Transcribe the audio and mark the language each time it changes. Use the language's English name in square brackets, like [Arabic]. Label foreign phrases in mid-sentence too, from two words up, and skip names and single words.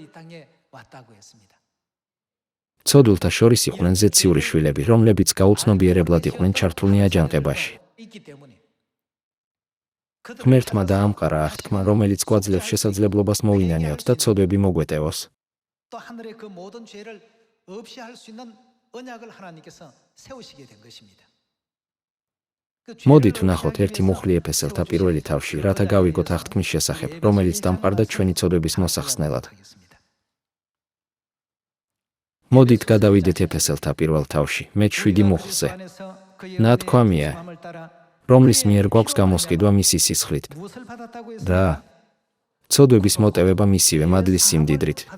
[Georgian] ცოდვილთა შორის იყვნენ ზეციური შვილები, რომლებიც გაუცნობიერებლად იყვნენ ჩართულნი აჯანყებაში. ღმერთმა დაამყარა აღთქმა, რომელიც გვაძლევს შესაძლებლობას მოვინანიოთ და ცოდვები მოგვეტევოს. [Korean] 또 하늘의 그 모든 죄를 없이 할 수 있는 언약을 하나님께서 세우시게 된 것입니다. [Georgian] მოდით ვნახოთ ერთი მუხლი ეფესელთა პირველი თავში, რათა გავიგოთ აღთქმის შესახებ, რომელიც დამყარდა ჩვენი ცოდვების მოსახსნელად. მოდით გადავიდეთ ეფესელთა პირველ თავში, მე-7 მუხლზე. ნათქვამია, რომლის მიერ გვაქვს გამოსყიდვა მისი სისხლით და ცოდვების მოტევება მისივე მადლის სიმდიდრით.